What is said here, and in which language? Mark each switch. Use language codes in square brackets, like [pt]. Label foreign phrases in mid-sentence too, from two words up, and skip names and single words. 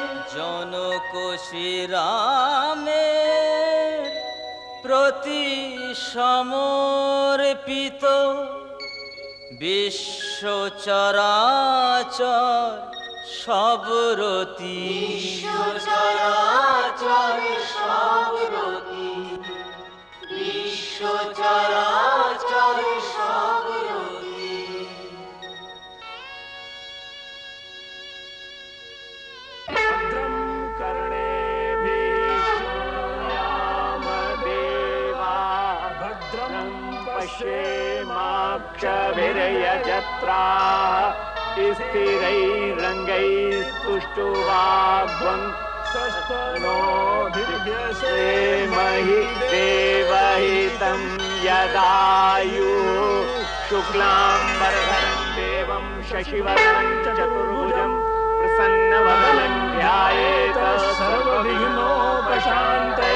[bn] জনক শ্রীরামের প্রতি সমর্পিত বিশ্ব চরাচর সব রতি। বিশ্ব চরাচর সব রতি। বিশ্ব চরাচর সব রতি। [sa] भद्रं कर्णेभिः शृणुयामदेवा भद्रं पश्येमाक्षभिर्यजत्राः स्थिरैरङ्गैस्तुष्टुवाग्वन् नो देवहितं यदायुः शुक्लाम्बरधरं देवं शशिवर्णं चतुर्भुजं प्रसन्नवदनं ध्यायेत सर्वविघ्नोपशान्तये।